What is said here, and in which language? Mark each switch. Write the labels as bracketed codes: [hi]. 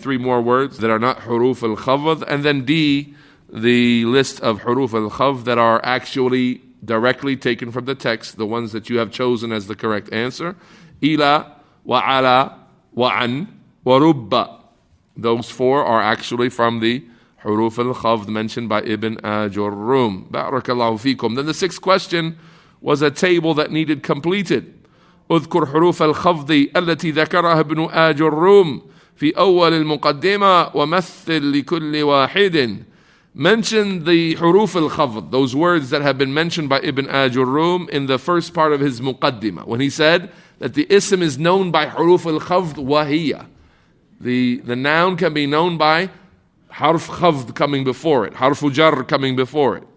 [en] 3 more words that are not huruf al-khafd. And then D, the list of huruf al-khafd that are actually directly taken from the text, the ones that you have chosen as the correct answer. [ar] Ila, wa ala, wa an, wa rubba. [en] Those 4 are actually from the huruf al-khafd mentioned by Ibn Aajurroom. Barakallahu fikum. Then the 6th question was a table that needed completed. [ar] اذكر حروف الخفض التي ذكرها ابن آجرروم في أول المقدمة ومثل لكل واحد. [en] Mention the huruf al-khafd, those words that have been mentioned by Ibn Aajurroom in the first part of his muqaddimah, when he said that the ism is known by huruf al-khafd wahiya. The noun can be known by harf khafd coming before it, harfu jar coming before it.